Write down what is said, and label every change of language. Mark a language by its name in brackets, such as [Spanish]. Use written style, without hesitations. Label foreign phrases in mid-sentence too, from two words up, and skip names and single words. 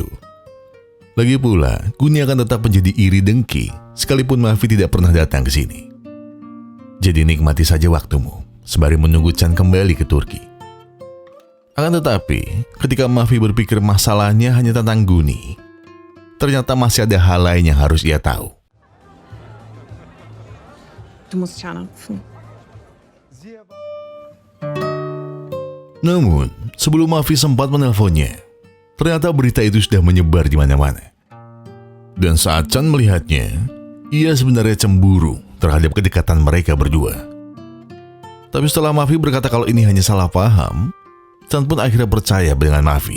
[Indonesian] Lagi pula, Guni akan tetap menjadi iri dengki sekalipun Mavi tidak pernah datang ke sini. Jadi nikmati saja waktumu sembari menunggu Chan kembali ke Turki. Akan tetapi, ketika Mavi berpikir masalahnya hanya tentang Guni, ternyata masih ada hal lain yang harus ia tahu. [German] Du musst dich anrufen. [Indonesian] Namun, sebelum Mavi sempat menelponnya, ternyata berita itu sudah menyebar di mana-mana. Dan saat Chan melihatnya, ia sebenarnya cemburu terhadap kedekatan mereka berdua. Tapi setelah Mavi berkata kalau ini hanya salah paham, Chan pun akhirnya percaya dengan Mavi.